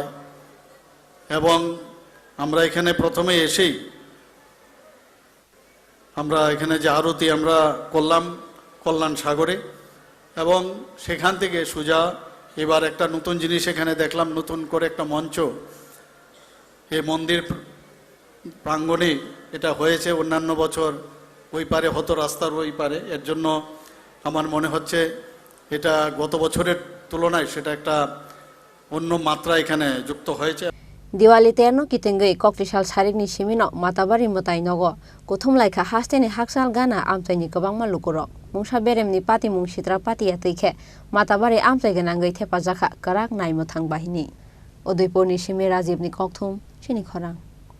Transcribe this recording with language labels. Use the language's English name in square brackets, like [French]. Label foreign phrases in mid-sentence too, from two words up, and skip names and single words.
[Bangla] এবং আমরা এখানে প্রথমে এসেই আমরা এখানে যে আরতি আমরা করলাম কল্যাণ সাগরে, এবং সেখান থেকে সোজা এবার একটা নতুন জিনিস এখানে দেখলাম, নতুন করে একটা মঞ্চ এই মন্দির প্রাঙ্গণে এটা হয়েছে। অন্যান্য বছর ওই পারে হতো, রাস্তার ওই পারে। এর জন্য আমার মনে হচ্ছে এটা গত বছরের তুলনায় সেটা একটা অন্য মাত্রা এখানে যুক্ত হয়েছে। [Kok Borok] Diwali Terno kitengei koktishal sarikni simino Matabari motai nogo kuthum laika Hasteni haksal gana amtaini kabangma lukuro mungsa beremni pati mung sitra pati atike Matabari amtai ganangai thepa jaka karak nai mothang bahini Udaipurni simi Rajibni kokthum Chini Khorang